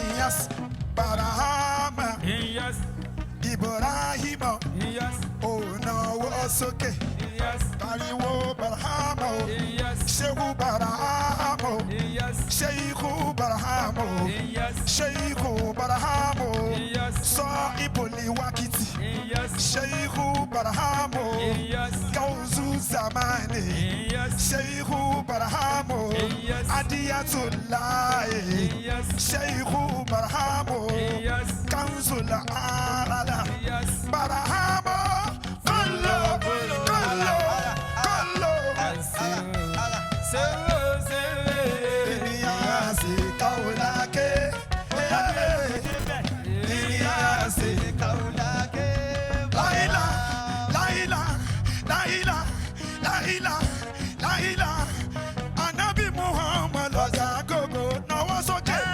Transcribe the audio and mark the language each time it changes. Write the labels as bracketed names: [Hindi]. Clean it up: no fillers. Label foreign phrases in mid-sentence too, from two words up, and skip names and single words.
[Yoruba] Inyas Barahama Inyas. Ibrahima Inyas. Onawo sókè Inyas. pariwo Barahama o Inyas. Shehu Barahama o Inyas. Sheikhu Barahama o Inyas. Sheikhu Barahama o Inyas. [Arabic] صاحب الوقت [Yoruba] Inyas. Sheikhu Barahama o Inyas. [Arabic] غوث الزمان [Yoruba] Inyas. Sheikhu Barahama o Inyas. Adiyatullah Inyas. Sheikhu Barahama o Inyas. Kanzul Alala Inyas. Barahama Kollo Kollo Kollo Inyasi Kaulake Inyasi Kaulake Laila Laila Laila Laila Laila Anabi Muhammad lọ́jà gogo náwó sókè